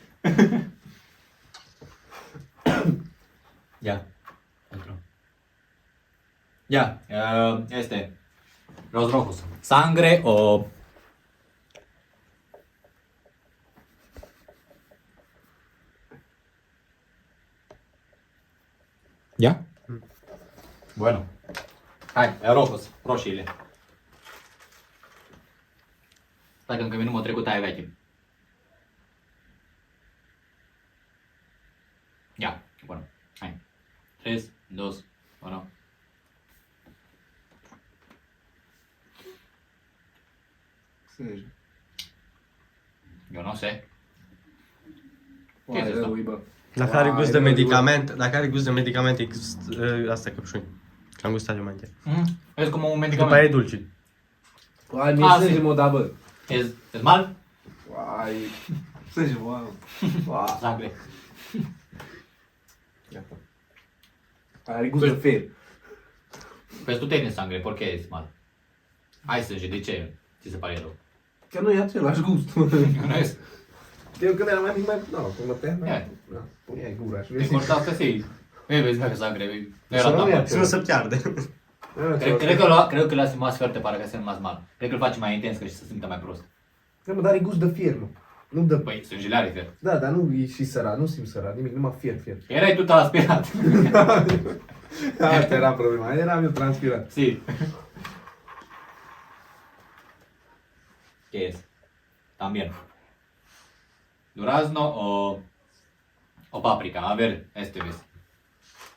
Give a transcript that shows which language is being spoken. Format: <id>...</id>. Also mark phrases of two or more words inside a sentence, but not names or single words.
<es>Ya. Otro. Ya. Este. Los rojos. Sangre o... ¿Ya? Bueno. Hai, rojos.</es> <ro>Roșiile. Stai că încă minut m-a trecut aia veche.</ro> <es>Ya, bueno. Hai. 3, 2, 1.</es> <ro>Sânge.</ro> <es>Yo no sé.</es> <ro>Oare Ce-i asta? rău, bă. Dacă are gust de Vai, medicament, dacă are gust de medicament, e asta căpșuni. Că am gustat eu mai întâi.</ro> <es>Es como un</es> <ro>După aia e</ro> <es>medicamento.</es> <ro>dulce. Oai, mi-e Ah, sânge,</ro> <es>sí.</es> <ro>mă, da, bă.</ro> <es>Es mal?</es> <ro>Oai. Sânge, mă. Oai.</ro> <es>Sangre.</es> <ro>Iată. Are gust de fer.</ro> <es>Pues tú tienes sangre, ¿por qué es mal?</es> <ro>Ai sânge, de ce ți se pare rău? Că nu e același gust, mă.</ro> <es>No es.</es> <ro>Eu când eram mai mic, mai... Nu, când mă tăiam, Ia. puneai gura și</ro> <es>Te</es> <ro>vezi.</ro> <es>cortaste así. Ves, ves sangre. No era</es> <ro>Să nu</ro> <es>tan</es> <ro>ia</ro> <es>mal.</es> <ro>Să nu se piarde.</ro> <es>Creo que lo hace más fuerte para que sea más mal. Creo que lo</es> <ro>face mai intens, că și se simte mai prost. Da, mă, dar are gust de fier, mă. Nu de... Păi, sângele are fier. Da, dar nu e și sărat, nu simt sărat, nimic, numai fier. Erai tu transpirat. Asta era problema, eram eu transpirat.</ro> <es>Sí. ¿Qué es? También. ¿Durazno o paprika? A ver, este ves.</es>